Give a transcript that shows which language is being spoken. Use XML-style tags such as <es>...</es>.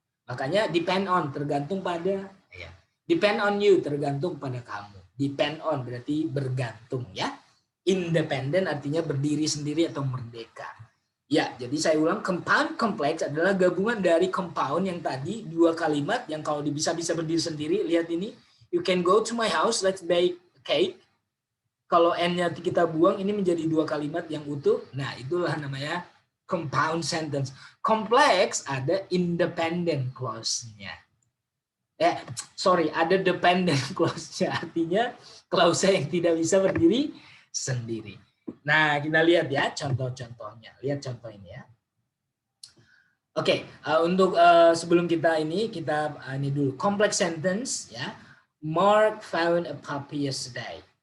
<id>Makanya depend on tergantung pada, ya.</id> <en>Depend on you</en> <id>tergantung pada kamu. Depend on berarti bergantung ya. Independent artinya berdiri sendiri atau merdeka. Ya, jadi saya ulang, compound complex adalah gabungan dari compound yang tadi dua kalimat yang kalau bisa berdiri sendiri. Lihat ini,</id> <en>you can go to my house, let's bake a cake.</en> <id>Kalau n-nya kita buang, ini menjadi dua kalimat yang utuh. Nah, itulah namanya compound sentence. Complex ada independent clause-nya. Ada dependent clause-nya, artinya klausa yang tidak bisa berdiri sendiri. Nah, kita lihat ya contoh-contohnya. Lihat contoh ini ya. Oke, untuk sebelum kita ini dulu complex sentence ya.</id> <en>Mark found a puppy yesterday.</en>